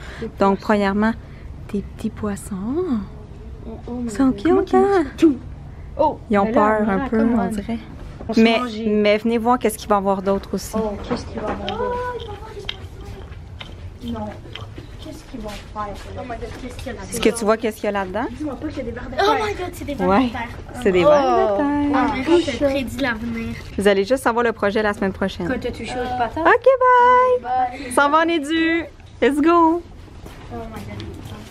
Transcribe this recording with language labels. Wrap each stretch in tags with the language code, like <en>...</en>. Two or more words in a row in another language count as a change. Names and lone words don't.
<fr>Donc, premièrement, des petits poissons. Ils sont cute, hein? Oh, ils ont là, peur un peu, on dirait. Mais venez voir qu'est-ce qu'il va y avoir d'autre aussi. Oh, qu'est-ce qu'il va avoir d'autre? Non. Qu'est-ce qu'ils vont faire?</fr> <en>Oh my god,</en> <fr>qu'est-ce qu'il y a là-dedans? Est-ce que tu vois qu'est-ce qu'il y a là-dedans? Dis-moi pas qu'il y a des verres de terre.</fr> <en>Oh my god,</en> <fr>c'est des vers Ouais, de terre. c'est des vers de terre. On dirait que tu prédis l'avenir. Vous allez juste savoir le projet la semaine prochaine. Quand t'as touché aux patates?</fr> <en>OK, bye!</en> <fr>Ça va en édu!</fr> <en>Let's go! Oh my god.</en>